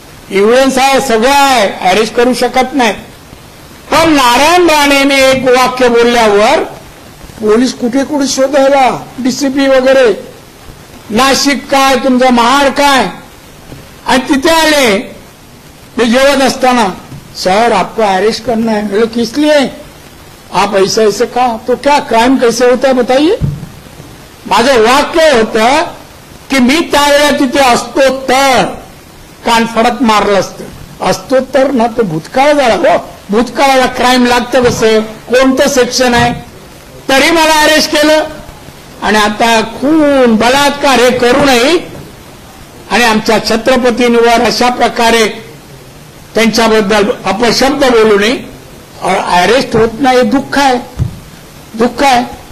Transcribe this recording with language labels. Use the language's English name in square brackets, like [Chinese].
[Marathi] Evidence आहे, सगळं आहे, अरेस्ट करू शकत नाहीत. पण नारायण राणेने एक वाक्य बोलल्यावर पोलीस कुठे कुठे शोधायला, डीसीपी वगैरे, नाशिक काय, तुमचा महाड काय, आणि तिथे आले. मी जेवत असताना, [Hindi] सर आपको अरेस्ट करना है. बोले किस लिए, आप ऐसे ऐसे का, तो क्या क्राइम कैसे होता है बताइए. [Marathi] माझं वाक्य होतं की मी त्यावेळेला तिथे असतो तर कानफडत मारलं असतो तर ना, तो भूतकाळ झाला हो. भूतकाळाला क्राईम लागतं कसं, कोणतं सेक्शन आहे, तरी मला अरेस्ट केलं. आणि आता खून बलात्कार हे करूनही आणि आमच्या छत्रपतींवर अशा प्रकारे त्यांच्याबद्दल अपशब्द बोलूनही अरेस्ट होत नाही, हे दुःख आहे, दुःख आहे.